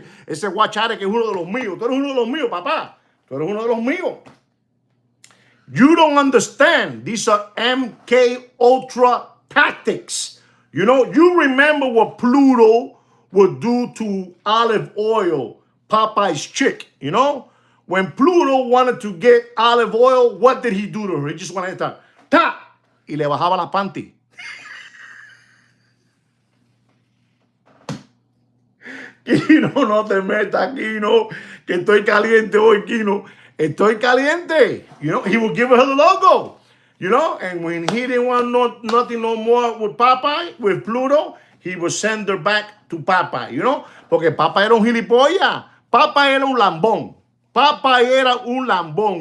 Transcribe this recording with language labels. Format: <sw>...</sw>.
<es>Ese guachare que es uno de los míos. Tú eres uno de los míos, papá. Tú eres uno de los míos.</es> <en>You don't understand. These are MK Ultra tactics. You remember what Pluto would do to Olive Oil, Popeye's chick, When Pluto wanted to get Olive Oil, what did he do to her? He just wanted to ta,</en> <es>y le bajaba la panty. Kino, no te metas, Kino, que estoy caliente hoy, Kino. Estoy caliente.</es> <en>He would give her the logo. And when he didn't want nothing no more with Popeye, with Pluto, he would send her back to Popeye,</en> <es>Porque Popeye era un gilipollas. Popeye era un lambón. Popeye era un lambón.</es>